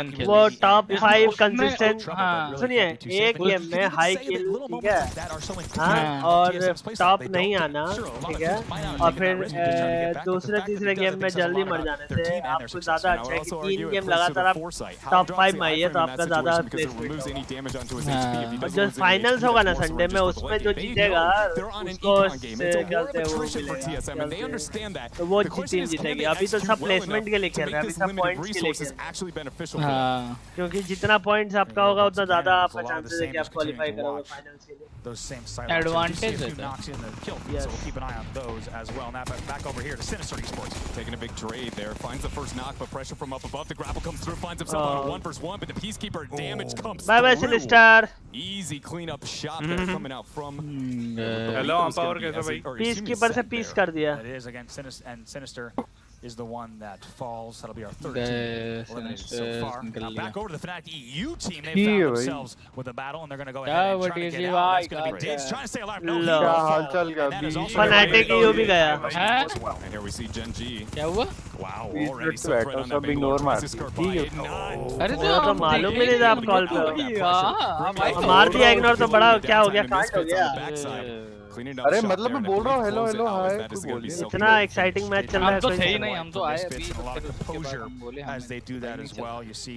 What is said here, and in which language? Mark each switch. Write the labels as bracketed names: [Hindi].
[Hindi] वो top 5 consistent. सुनिए, एक गेम में हाई किल, ठीक है, और टॉप नहीं आना, ठीक है, और फिर दूसरे तीसरे गेम में जल्दी मर जाने से आपको ज्यादा अच्छा है कि 3 गेम लगातार आप टॉप 5 में आइए तो आपका ज्यादा प्लेसमेंट. जो फाइनल्स होगा ना संडे में, उसमें जो जीतेगा उसको कहते हैं तो वो टीम जीतेगी. अभी तो सब प्लेसमेंट के लिए खेल रहे हैं, अभी सब पॉइंट्स के लिए खेल रहे हैं, क्योंकि जितना पॉइंट्स आपका होगा उतना ज्यादा आपका चांसेस है कि आप क्वालीफाई करोगे फाइनल्स के लिए. [English] Those same advantage. Knocks in the kill feed, so we'll keep an eye on those as well. Now back over here to Sinister Esports. Taking a big trade there, finds the first knock, but pressure from up above. The grapple comes through, finds himself on a 1v1, but the Peacekeeper damage comes bye bye Sinister. Easy cleanup shot there coming out from. Hello, [Hindi] Empower कैसा भाई? Peacekeeper से peace कर दिया. [English] It is again Sinister is the one that falls. That'll be our third team eliminated so far. Now back over to the Fnatic EU team. They found themselves with a battle, and they're going to go ahead and try to get out. That's going to be Diggs trying to stay alive. No, [Hindi] Fnatic EU भी गया. [English] And here we see Gen G. [Hindi] क्या हुआ? [English] Wow, already so right on that big [Hindi] अरे तो मालूम ही नहीं था आप कॉल पे. मार दिया इग्नोर तो बड़ा क्या हो गया, कांड हो गया. अरे मतलब मैं बोल रहा हूँ हेलो हेलो हाय. इतना एक्साइटिंग मैच चल रहा है. हम तो थे ही नहीं, हम तो आए अभी.